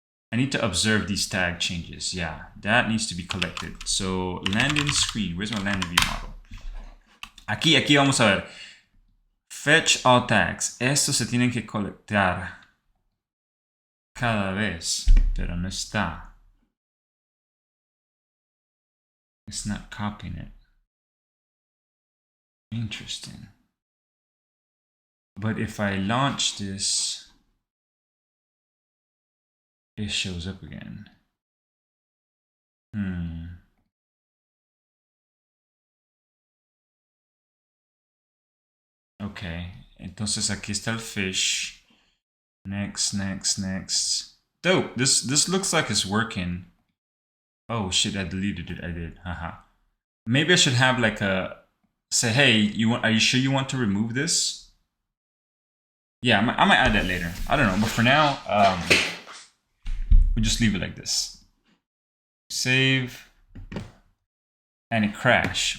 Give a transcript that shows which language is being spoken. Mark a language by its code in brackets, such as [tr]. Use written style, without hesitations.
[en] I need to observe these tag changes. Yeah, that needs to be collected. So landing screen, where's my landing view model? [es] Aquí vamos a ver. [en] Fetch all tags. [es] Estos se tienen que colectar cada vez, pero no está. [en] It's not copying it. Interesting. But if I launch this, it shows up again. [es] Okay, entonces aquí está el fish. [en] Next. Dope, this looks like it's working. Oh shit, I deleted it, I did, haha. Maybe I should have like a, say, hey, are you sure you want to remove this? Yeah, I might add that later. I don't know, but for now, we just leave it like this. Save. And it crashed.